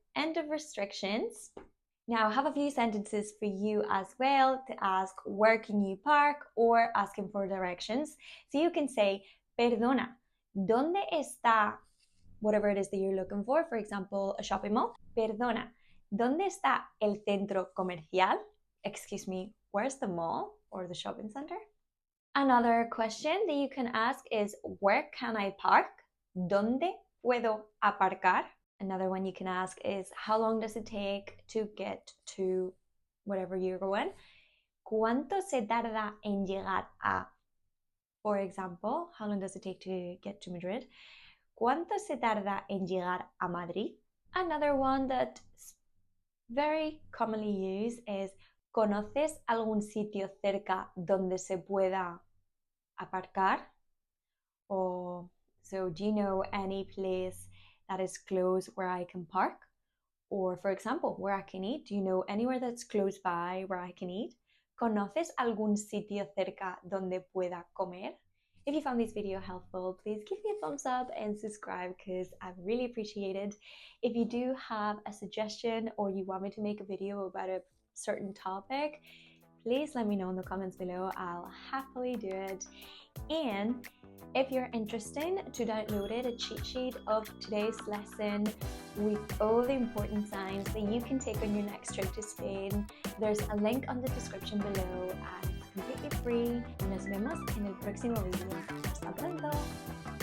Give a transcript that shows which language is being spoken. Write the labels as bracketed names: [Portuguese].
[English] End of restrictions. Now, I have a few sentences for you as well to ask where can you park or asking for directions. So you can say, [Spanish] perdona, ¿dónde está [English] whatever it is that you're looking for example, a shopping mall? [Spanish] Perdona, ¿dónde está el centro comercial? [English] Excuse me, where's the mall or the shopping center? Another question that you can ask is, where can I park? [Spanish] ¿Dónde puedo aparcar? [English] Another one you can ask is, how long does it take to get to whatever you're going? [Spanish] ¿Cuánto se tarda en llegar a? [English] For example, how long does it take to get to Madrid? [Spanish] ¿Cuánto se tarda en llegar a Madrid? [English] Another one that's very commonly used is, [Spanish] ¿conoces algún sitio cerca donde se pueda aparcar? [English] Or, so do you know any place that is close where I can park? Or for example, where I can eat. Do you know anywhere that's close by where I can eat? [Spanish] ¿Conoces algún sitio cerca donde pueda comer? [English] If you found this video helpful, please give me a thumbs up and subscribe because I really appreciate it. If you do have a suggestion or you want me to make a video about a certain topic, please let me know in the comments below. I'll happily do it. And if you're interested to download a cheat sheet of today's lesson with all the important signs that you can take on your next trip to Spain, there's a link on the description below and it's completely free. [Spanish] Nos vemos en el próximo video. Hasta pronto!